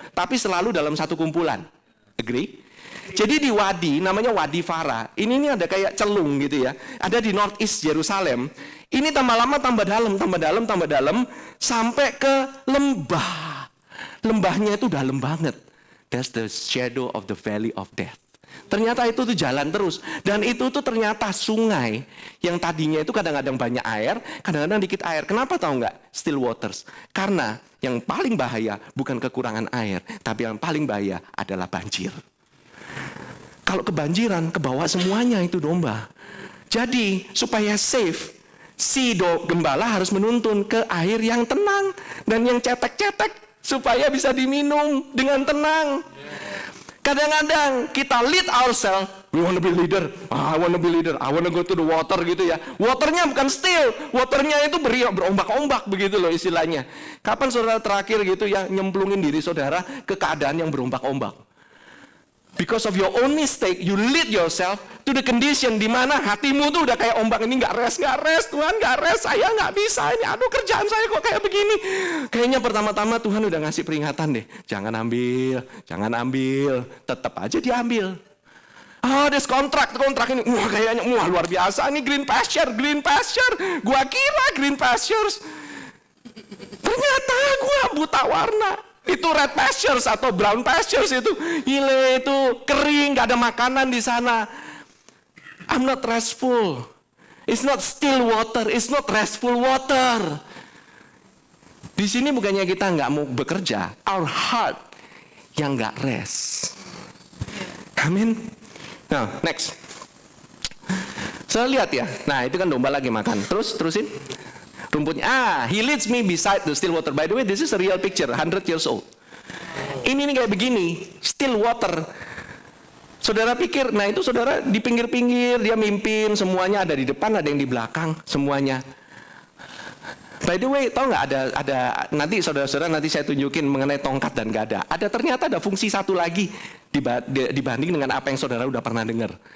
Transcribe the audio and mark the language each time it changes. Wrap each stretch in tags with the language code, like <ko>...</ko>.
<id>Tapi selalu dalam satu kumpulan.</id> <en>Agree?</en> <id>Jadi di wadi, namanya Wadi Fara. Ini ada kayak celung gitu ya. Ada di Northeast Yerusalem. Ini tambah lama tambah dalam sampai ke lembah. Lembahnya itu dalam banget.</id> <en>That's the shadow of the valley of death.</en> <id>Ternyata itu tuh jalan terus. Dan itu tuh ternyata sungai yang tadinya itu kadang-kadang banyak air, kadang-kadang dikit air. Kenapa tahu nggak?</id> <en>Still waters.</en> <id>Karena yang paling bahaya bukan kekurangan air, tapi yang paling bahaya adalah banjir. Kalau kebanjiran, kebawa semuanya itu domba. Jadi, supaya safe, si gembala harus menuntun ke air yang tenang. Dan yang cetek-cetek, supaya bisa diminum dengan tenang. Kadang-kadang kita</id> <en>lead ourselves, we want to be leader. I want to be leader, I want to go to the water</en> <id>gitu ya. Waternya bukan still, waternya itu berombak-ombak begitu loh istilahnya. Kapan saudara terakhir gitu ya nyemplungin diri saudara ke keadaan yang berombak-ombak?</id> <en>Because of your own mistake, you lead yourself to the condition</en> <id>di mana hatimu tuh udah kayak ombak ini nggak res, Tuhan nggak res, saya nggak bisa ini, aduh kerjaan saya kok kayak begini. Kayaknya pertama-tama Tuhan udah ngasih peringatan deh, jangan ambil, tetap aja diambil. Ada kontrak ini, wah kayaknya luar biasa nih green pasture, gua kira green pastures, ternyata gua buta warna. Itu red pastures atau brown pastures itu, gile itu kering, gak ada makanan di sana.</id> <en>I'm not restful. It's not still water, it's not restful water.</en> <id>Di sini bukannya kita nggak mau bekerja,</id> <en>our heart</en> <id>yang nggak rest. Amin. Nah, next. Saya lihat ya. Nah, itu kan domba lagi makan. Terusin. Rumputnya.</id> <en>He leads me beside the still water. By the way, this is a real picture, 100 years old.</en> <id>Ini nih kayak begini, still water. Saudara pikir, nah itu saudara di pinggir-pinggir, dia mimpin, semuanya ada di depan, ada yang di belakang, semuanya.</id> <en>By the way,</en> <id>tahu nggak ada nanti saudara-saudara nanti saya tunjukin mengenai tongkat dan gada. Ternyata ada fungsi satu lagi dibanding dengan apa yang saudara udah pernah dengar.</id>